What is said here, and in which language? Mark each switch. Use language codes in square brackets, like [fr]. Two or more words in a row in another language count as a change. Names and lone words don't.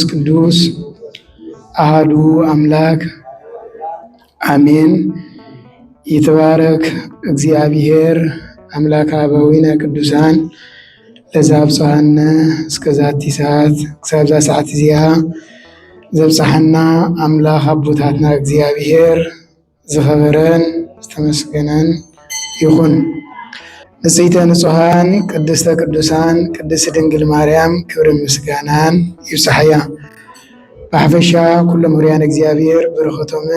[gez] ቅዱስ አሐዱ አምላክ አሜን። ይትባረክ እግዚአብሔር አምላከ አበዊነ ቅዱሳን ለዘአብጽሐነ እስከ ዛቲ ሰዓት እስከዛ [ti] ሰዓት እዚኣ ዘብጽሐና አምላክ አቦታትና እግዚአብሔር ዝኸበረን ዝተመስገነን ይኹን። [gez] ንጽሕተ ንጹሐን ቅድስተ ቅዱሳን ቅድስት [ti] ድንግል ማርያም ክብር ምስጋናን ይብጽሕያ። በሐፈሻ ኩሎም ምርያን እግዚአብሔር በረኸቶምን